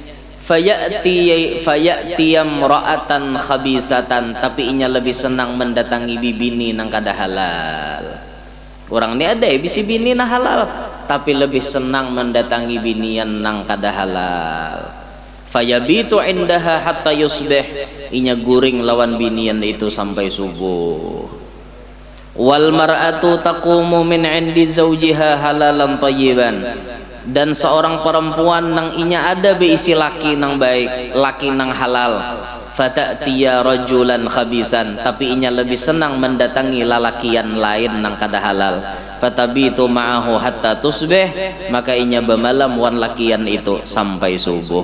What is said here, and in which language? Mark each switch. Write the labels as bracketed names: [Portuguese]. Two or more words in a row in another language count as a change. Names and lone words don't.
[Arabic] Fayati imra'atan khabisatan, [Banjar] tapi inya lebih senang mendatangi bibini nang kada halal. Orang ini ada bisi bini na halal, tapi lebih senang mendatangi binian nang kada halal. [Arabic] Fayabitu indaha hatta yusbih, [Banjar] inya guring lawan binian itu sampai subuh. [Arabic] Wal mar'atu taqumu min indi zawjiha halalan thayyiban, [Banjar] dan seorang perempuan nang inya ada beisi laki nang baik, laki nang halal. [Arabic] Fata'tiya rajulan khabisan, [Banjar] tapi inya lebih senang mendatangi lalakian lain nang kada halal. [Arabic] Fatabitu ma'ahu hatta tusbih, [Banjar] maka inya bermalam wan lakian itu sampai subuh.